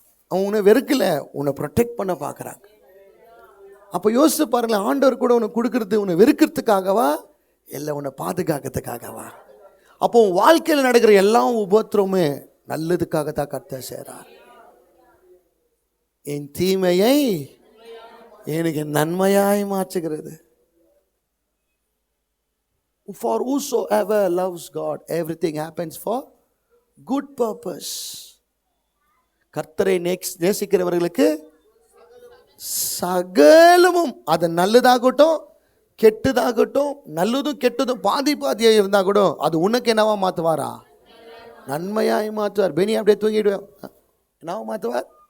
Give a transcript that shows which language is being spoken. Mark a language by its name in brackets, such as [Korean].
[Tamil] அவங்க உன்னை வெறுக்கலை, உன்னை ப்ரொடெக்ட் பண்ண பார்க்குறாங்க. அப்போ யோசிச்சு பாருங்களேன், ஆண்டவர் கூட உன்னை கொடுக்கறது உன்னை வெறுக்கிறதுக்காகவா இல்லை உன்னை பாதுகாக்கிறதுக்காகவா? அப்போ உன் வாழ்க்கையில் நடக்கிற எல்லா உபத்திரமுமே நல்லதுக்காகத்தான் கர்த்தர் செய்கிறார். என் தீமையை எனக்கு நன்மையாய் மாற்றுகிறது. [English] For whosoever loves God, everything happens for good purpose. [Tamil] கர்த்தரை நேசிக்கிறவர்களுக்கு சகலமும், அது நல்லதாகட்டும் கெட்டதாகட்டும், நல்லதும் கெட்டதும் பாதி பாதியாக இருந்தால் கூட அது உனக்கு என்னவா மாற்றுவாரா? நன்மையாய் மாற்றுவார். பெனி அப்படியே தூங்கிடுவேன். என்னவா மாற்றுவார்?